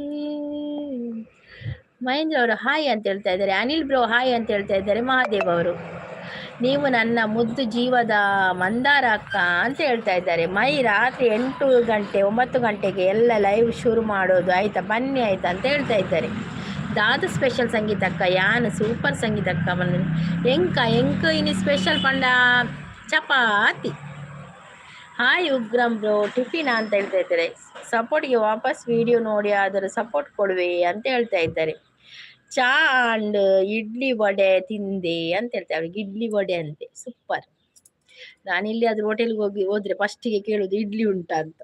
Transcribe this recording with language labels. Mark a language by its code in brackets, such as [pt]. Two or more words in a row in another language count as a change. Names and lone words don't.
[kn] ಮಹೇಂದ್ರ ಅವರು ಹಾಯ್ ಅಂತ ಹೇಳ್ತಾ ಇದ್ದಾರೆ. ಅನಿಲ್ ಬ್ರೋ ಹಾಯ್ ಅಂತ ಹೇಳ್ತಾ ಇದ್ದಾರೆ. ಮಹಾದೇವ್ ಅವರು ನೀವು ನನ್ನ ಮುದ್ದು ಜೀವದ ಮಂದಾರ ಅಕ್ಕ ಅಂತ ಹೇಳ್ತಾ ಇದ್ದಾರೆ. ಮೈ ರಾತ್ರಿ 8 ಗಂಟೆ 9 ಗಂಟೆಗೆ ಎಲ್ಲ ಲೈವ್ ಶುರು ಮಾಡೋದು ಆಯ್ತಾ, ಬನ್ನಿ ಆಯ್ತಾ ಅಂತ ಹೇಳ್ತಾ ಇದ್ದಾರೆ. [tcy] ದಾದ ಸ್ಪೆಷಲ್ ಸಂಗೀತ ಅಕ್ಕ ಯಾನ್ ಸೂಪರ್ ಸಂಗೀತ ಅಕ್ಕ ಬಂದ ಎಂಕ ಇನ್ನು ಸ್ಪೆಷಲ್ ಪಂಡ ಚಪಾತಿ. [kn] ಹಾಯ್ ಉಗ್ರಂ ಬ್ರೋ ಟಿಫಿನ್ ಅಂತ ಹೇಳ್ತಾ ಇದ್ದಾರೆ. ಸಪೋರ್ಟ್ಗೆ ವಾಪಸ್ ವಿಡಿಯೋ ನೋಡಿ ಆದರೂ ಸಪೋರ್ಟ್ ಕೊಡುವೆ ಅಂತ ಹೇಳ್ತಾ ಇದ್ದಾರೆ. ಚಾ ಅಂಡ್ ಇಡ್ಲಿ ವಡೆ ತಿಂದೆ ಅಂತ ಹೇಳ್ತಾರೆ. ಅವ್ರಿಗೆ ಇಡ್ಲಿ ವಡೆ ಅಂತೆ, ಸೂಪರ್. ನಾನಿಲ್ಲಿ ಅದ್ರ ಹೋಟೆಲ್ಗೆ ಹೋದ್ರೆ ಫಸ್ಟಿಗೆ ಕೇಳುದು ಇಡ್ಲಿ ಉಂಟಾ ಅಂತ.